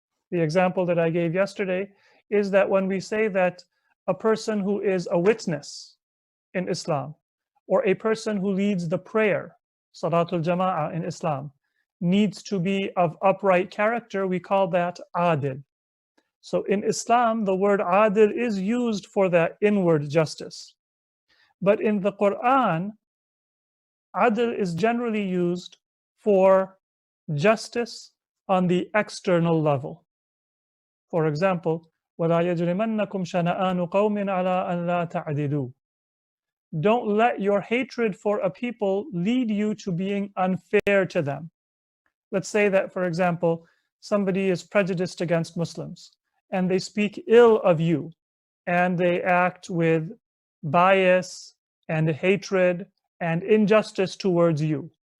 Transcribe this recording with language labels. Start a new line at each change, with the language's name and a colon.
English: The example that I gave yesterday is that when we say that a person who is a witness in Islam, or a person who leads the prayer, Salatul Jama'ah in Islam, needs to be of upright character, we call that adil. So in Islam, the word adil is used for that inward justice. But in the Quran, adil is generally used for justice on the external level. For example,
Arabic: وَلَا يَجْرِمَنَّكُمْ شَنَآنُ قَوْمٍ عَلَىٰ أَنْ لَا تَعْدِلُوا.
English: Don't let your hatred for a people lead you to being unfair to them. Let's say that, for example, somebody is prejudiced against Muslims and they speak ill of you and they act with bias and hatred and injustice towards you.